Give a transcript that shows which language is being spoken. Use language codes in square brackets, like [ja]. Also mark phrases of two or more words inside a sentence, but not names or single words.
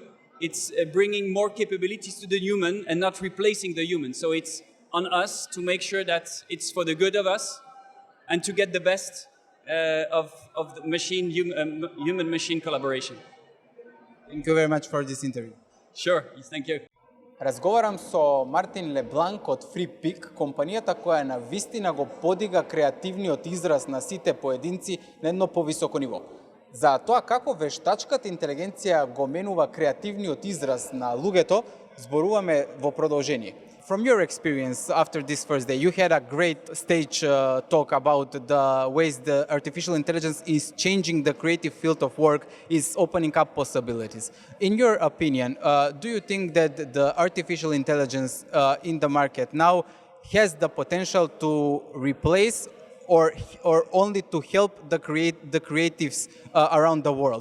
[en] It's bringing more capabilities to the human and not replacing the human. So it's on us to make sure that it's for the good of us and to get the best of the human-machine collaboration. Thank you very much for this interview. Sure, thank you. [mk] Разговарам со Мартин LeBlanc од Freepik, компанијата која на вистина го подига креативниот израз на сите поединци на едно повисоко ниво. За тоа како вештачката интелигенција го менува креативниот израз на луѓето, зборуваме во продолжение. [en] From your experience after this first day, you had a great stage talk about the ways the artificial intelligence is changing the creative field of work, is opening up possibilities. In your opinion, do you think that the artificial intelligence in the market now has the potential to replace or only to help the creatives around the world?